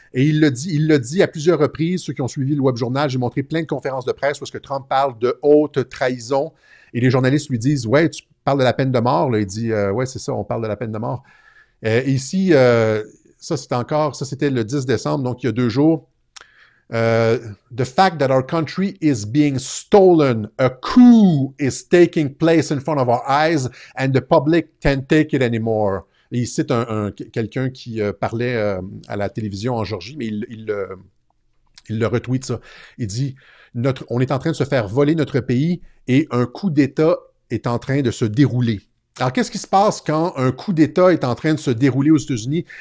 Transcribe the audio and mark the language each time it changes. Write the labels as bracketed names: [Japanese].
[French] Et il le dit à plusieurs reprises, ceux qui ont suivi le Web Journal, j'ai montré plein de conférences de presse où est-ce que Trump parle de haute trahison, et les journalistes lui disent « Ouais, tu parles de la peine de mort. » Il dit « Ouais, c'est ça, on parle de la peine de mort. » Ici, ça c'était le 10 décembre, donc il y a 2 jours. [English] The fact that our country is being stolen, a coup is taking place in front of our eyes, and the public can't take it anymore. [French] Et il cite quelqu'un qui parlait à la télévision en Géorgie, mais il le retweet ça. Il dit on est en train de se faire voler notre pays et un coup d'État est en train de se dérouler. Alors, qu'est-ce qui se passe quand un coup d'État est en train de se dérouler aux États-Unis?